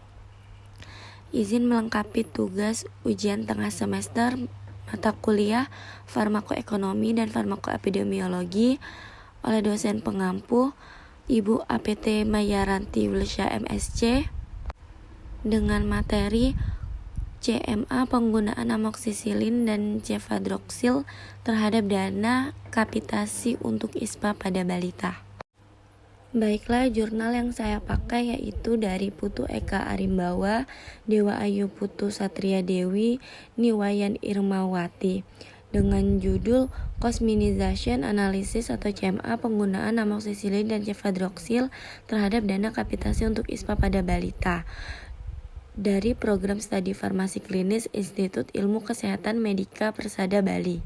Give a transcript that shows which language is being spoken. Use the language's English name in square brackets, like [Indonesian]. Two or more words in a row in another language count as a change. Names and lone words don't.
[Indonesian] Izin melengkapi tugas ujian tengah semester mata kuliah Farmakoekonomi dan Farmakoepidemiologi oleh dosen pengampu Ibu APT Mayaranti Wilsya MSc dengan materi CMA penggunaan amoksisilin dan cefadroxil terhadap dana kapitasi untuk ISPA pada balita. Baiklah, jurnal yang saya pakai yaitu dari Putu Eka Arimbawa, Dewa Ayu Putu Satria Dewi, Niwayan Irmawati dengan judul [English] Cost-Minimization Analysis [Indonesian] atau CMA penggunaan amoksisilin dan cefadroxil terhadap dana kapitasi untuk ISPA pada balita dari program studi farmasi klinis Institut Ilmu Kesehatan Medika Persada Bali.